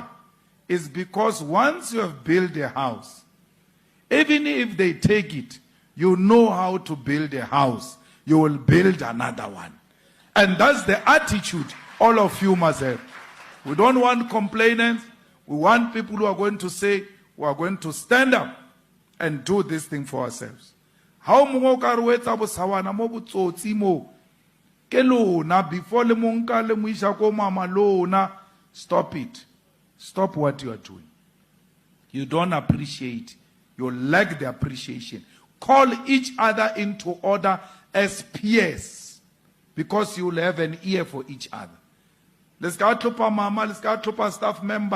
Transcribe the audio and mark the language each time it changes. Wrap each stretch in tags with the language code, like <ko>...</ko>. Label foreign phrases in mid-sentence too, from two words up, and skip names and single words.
<en>It's because once you have built a house, even if they take it, you know how to build a house. You will build another one. And that's the attitude all of you must have. We don't want complainants. We want people who are going to say, we are going to stand up and do this thing for ourselves. How before le monka le muisha ko mama lona, stop it. Stop what you are doing. You don't appreciate. You lack the appreciation. Call each other into order as peers, because you will have an ear for each other. Let's go to mama, let's go to staff members.</en>